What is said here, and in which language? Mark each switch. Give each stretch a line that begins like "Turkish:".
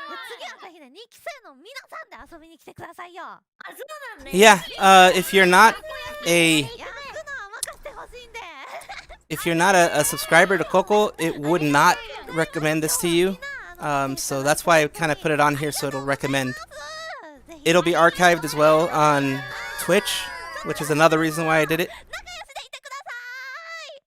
Japanese: 次はぜひね2期生の皆さんで遊びに来てくださいよ。そうなんね。
English: Yeah, if you're not a
Japanese: 役のは任せてほしいんで。
English: if you're not a subscriber to Coco, it would not recommend this to you. So that's why I kind of put it on here so it'll recommend. It'll be archived as well on Twitch, which is another reason why I did it.
Japanese: 仲良しでいてください。